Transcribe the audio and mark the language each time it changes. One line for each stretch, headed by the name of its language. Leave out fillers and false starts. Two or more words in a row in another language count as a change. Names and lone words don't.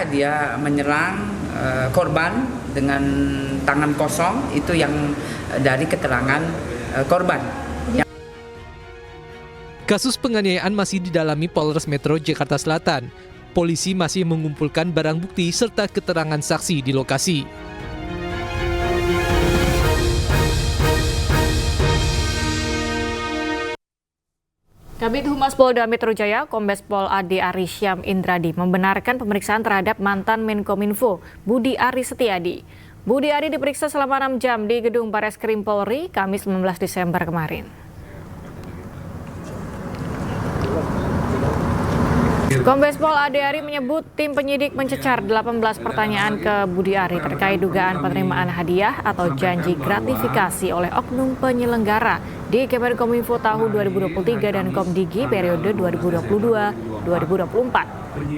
Indonesian: Dia menyerang korban dengan tangan kosong, itu yang dari keterangan korban. Kasus penganiayaan masih didalami Polres Metro Jakarta Selatan. Polisi masih mengumpulkan barang bukti serta keterangan saksi di lokasi. Kabid Humas Polda Metro Jaya, Kombes Pol Ade Arisyam Indradi membenarkan pemeriksaan terhadap mantan Menkominfo Budi Aris Setiadi. Budi Ari diperiksa selama 6 jam di Gedung Bareskrim Polri, Kamis 19 Desember kemarin. Kombes Pol Ade Ari menyebut tim penyidik mencecar 18 pertanyaan ke Budi Ari terkait dugaan penerimaan hadiah atau janji gratifikasi oleh oknum penyelenggara di Kemenkominfo tahun 2023 dan Komdigi periode 2022-2024.